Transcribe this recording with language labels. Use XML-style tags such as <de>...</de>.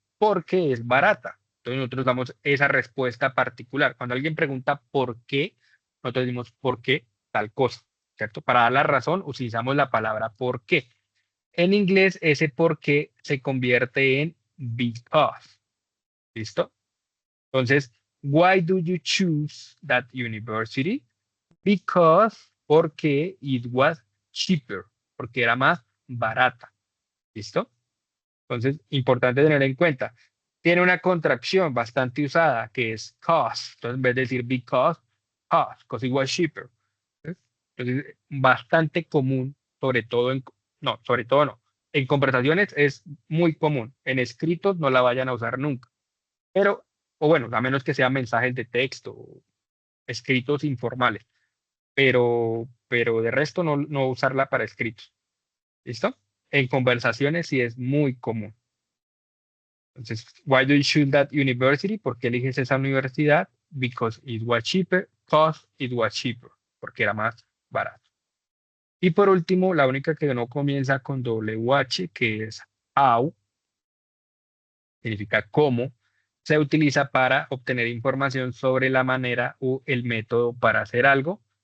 <es>Porque es barata. Entonces nosotros damos esa respuesta particular. Cuando alguien pregunta por qué, nosotros decimos por qué tal cosa, ¿cierto? Para dar la razón utilizamos la palabra por qué. En inglés ese por qué se convierte en because. ¿Listo?</es> <en>Entonces, why do you choose that university?</en> <es>Because, porque</es> <en>it was cheaper,</en> <es>porque era más barata. ¿Listo? Entonces, importante tener en cuenta. Tiene una contracción bastante usada que es cost. Entonces, en vez de decir because, cost,</es> <en>because it was cheaper.</en> <es>¿Sí? Entonces, bastante común, sobre todo no, sobre todo no. En conversaciones es muy común. En escritos no la vayan a usar nunca. Pero, o bueno, a menos que sean mensajes de texto o escritos informales. Pero de resto no usarla para escritos. ¿Listo? En conversaciones sí es muy común.</es> <en>Entonces, why do you choose that university?</en> <es>¿Por qué eliges esa universidad?</es> <en>Because it was cheaper.</en> <es>Because it was cheaper. Porque era más barato. Y por último, la única que no comienza con WH, que es how, significa cómo, se utiliza para obtener información sobre la manera o el método para hacer algo.</es>